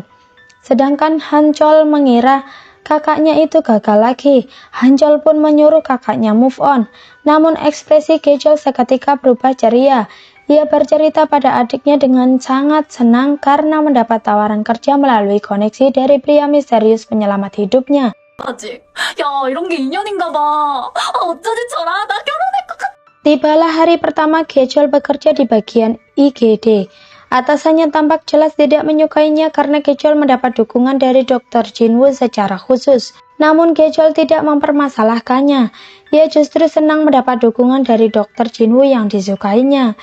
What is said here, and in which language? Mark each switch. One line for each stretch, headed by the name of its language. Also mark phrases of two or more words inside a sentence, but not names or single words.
Indonesian: Sedangkan Hancol mengira kakaknya itu gagal lagi. Hancol pun menyuruh kakaknya
English: move on.
Indonesian: Namun ekspresi Gejol seketika berubah ceria. Ia bercerita pada adiknya dengan sangat senang karena mendapat tawaran kerja melalui koneksi dari pria misterius penyelamat hidupnya.
Korean: 아직. 야, 이런 게 인연인가 봐. 어쩌지 저라. 나 결혼할 것 같아.
Indonesian: Tibalah hari pertama Gejol bekerja di bagian IGD. Atasannya tampak jelas tidak menyukainya karena Gejol mendapat dukungan dari dokter Jinwoo secara khusus. Namun Gejol tidak mempermasalahkannya. Ia justru senang mendapat dukungan dari dokter Jinwoo yang disukainya.